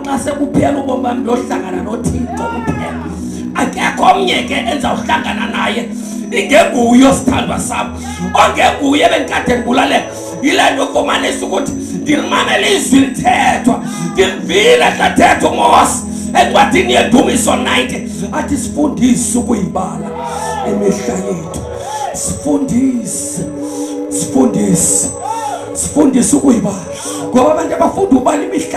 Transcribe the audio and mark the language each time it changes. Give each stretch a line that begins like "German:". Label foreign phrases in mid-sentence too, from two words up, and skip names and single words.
Xhosa: xa sekuphela ubomi bami lohlangana noThixo kuphela akekho omnye ke enza uhlangana naye ingenguyo sithandwa sami ongenguye benkade ngibulalela yile nto ufumanisa ukuthi ndimamela izwi lithethwa ndivile hlathethwa uMose encwadini yedumiso 90 athi sifundise ukuyibala emihla yethu sifundise ukuyibala ngoba abantu abafunda ubala imihla